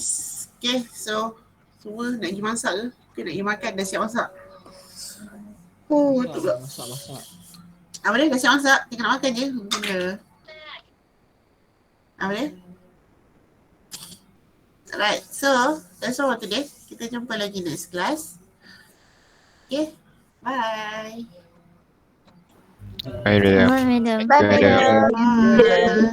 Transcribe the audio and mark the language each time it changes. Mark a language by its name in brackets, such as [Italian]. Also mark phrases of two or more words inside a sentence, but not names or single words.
[English] Okay, so [Malay] semua nak pergi masak ke? Ke nak pergi makan? Dah siap masak? Betul pula. Masak. Apa dia? Dah siap masak? Tinggal nak makan je. Benda. Apa dia? [English] Alright, so that's all for today. [Malay] Kita jumpa lagi [English] next class. Okay, bye. Bye, madam. Bye, madam. Bye, madam. Bye.